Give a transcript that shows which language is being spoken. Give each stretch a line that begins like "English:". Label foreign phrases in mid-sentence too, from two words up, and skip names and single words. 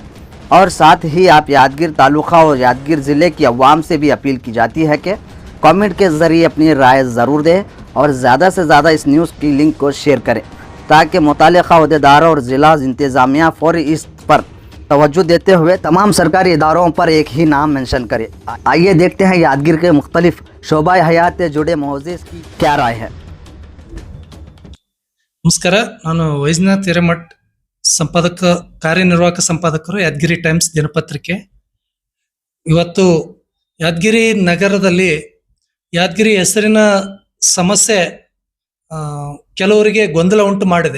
Urdu: اور ساتھ ہی آپ یادگیر تالقہ اور یادگیر ضلعے کی عوام سے بھی اپیل کی جاتی ہے کہ کمنٹ کے ذریعے اپنی رائے ضرور دیں اور زیادہ سے زیادہ اس نیوز کی لنک کو شیئر کریں، تاکہ متعلقہ عہدیداروں اور ضلع انتظامیہ فوری اس پر توجہ دیتے ہوئے تمام سرکاری اداروں پر ایک ہی نام مینشن کرے. آئیے دیکھتے ہیں یادگیر کے مختلف شعبہ حیات سے جڑے معزز کی کیا رائے ہے.
Kannada: ನಮಸ್ಕಾರ, ನಾನು ವೈಜ್ನಾಥ್ ಹಿರೇಮಠ್, ಕಾರ್ಯನಿರ್ವಾಹಕ ಸಂಪಾದಕರು, ಯಾದಗಿರಿ ಟೈಮ್ಸ್ ದಿನಪತ್ರಿಕೆ. ಇವತ್ತು ಯಾದಗಿರಿ ನಗರದಲ್ಲಿ ಯಾದಗಿರಿ ಹೆಸರಿನ ಸಮಸ್ಯೆ ಕೆಲವರಿಗೆ ಗೊಂದಲ ಉಂಟು ಮಾಡಿದೆ.